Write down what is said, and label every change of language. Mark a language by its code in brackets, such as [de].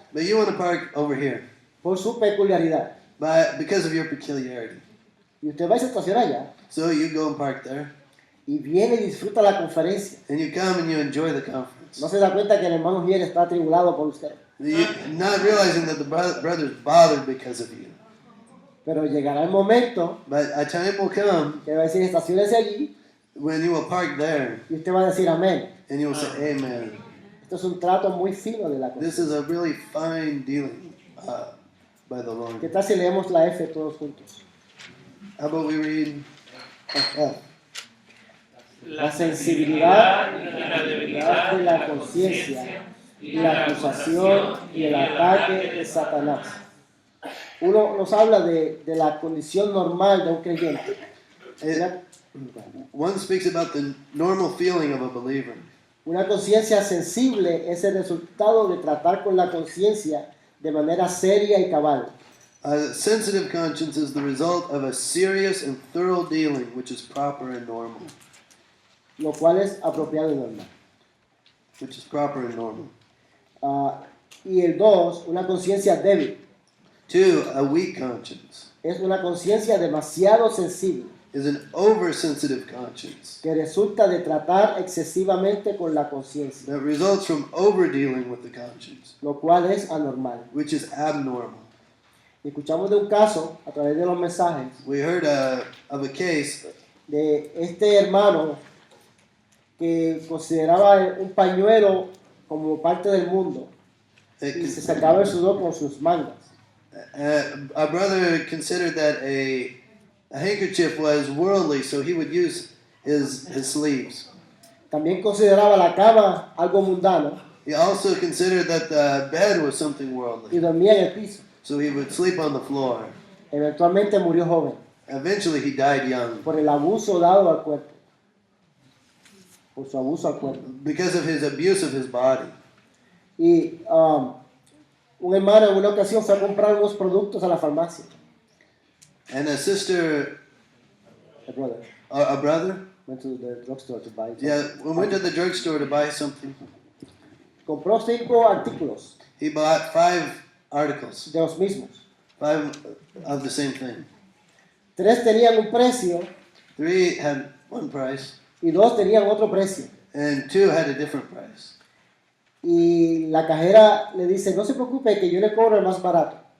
[en] But you want to park over here, [es] por su peculiaridad. [en] because of your peculiarity. [es] Y usted va y se estaciona allá. [en] So you go and park there, [es] Y viene y disfruta la conferencia. [en] and you come and you enjoy the conference. [es] No se da cuenta que el hermano Ujier está atribulado por usted. [en] Not realizing that the brother's bothered because of you. [es] Pero llegará el momento [en] But a time will come [es] que va a decir, estaciónese allí. [en] when you will park there, [es] Y usted va a decir, amén. [en] and you will say, Amen. [es] Esto es un trato muy fino de la [en] This [es] conferencia. [en] is a really fine dealing by the Lord. [es] ¿Qué tal si leemos la F todos juntos? [en] How about we read [es] La sensibilidad y la debilidad de la conciencia y la acusación y el ataque de Satanás. Uno nos habla de la condición normal de un creyente. [en] One speaks about the normal feeling of a believer. [es] Una conciencia sensible es el resultado de tratar con la conciencia de manera seria y cabal. [en] A sensitive conscience is the result of a serious and thorough dealing, which is proper and normal. [es] Lo cual es apropiado y normal. [en] Which is proper and normal. [es] Y el 2, una conciencia débil. [en] 2, a weak conscience [es] Es una conciencia demasiado sensible [en] is an oversensitive conscience [es] que resulta de tratar excesivamente con la conciencia, [en] that results from overdealing with the conscience, [es] lo cual es anormal. [en] which is abnormal. [es] Escuchamos de un caso a través de los mensajes [en] We heard of a case [es] de este hermano que consideraba un pañuelo como parte del mundo [en] that [es] y se sacaba el sudor con sus mangas. [en] a brother considered that a handkerchief was worldly, so he would use his sleeves. [es] También consideraba la cama algo mundano [en] He also considered that the bed was something [es] y [en] worldly, [es] dormía en el piso. [en] so he would sleep on the floor. [es] Eventualmente murió joven [en] Eventually, he died young [es] por el abuso dado al cuerpo, por su abuso al cuerpo. [en] because of his abuse of his body. [es] Y un hermano en una ocasión fue a comprar unos productos a la farmacia. [en] And a sister, A brother a brother, went to the drugstore to buy something. yeah, went to the drugstore to buy something. [es] Compró 5 artículos [en] He bought 5 articles, [es] de los mismos. [en] 5 of the same thing. [es] 3 tenían un precio [en] 3 had one price, [es] y 2 tenían otro precio. [en] and 2 had a different price. [es] Y la cajera le dice, no se preocupe que yo le cobro el más barato.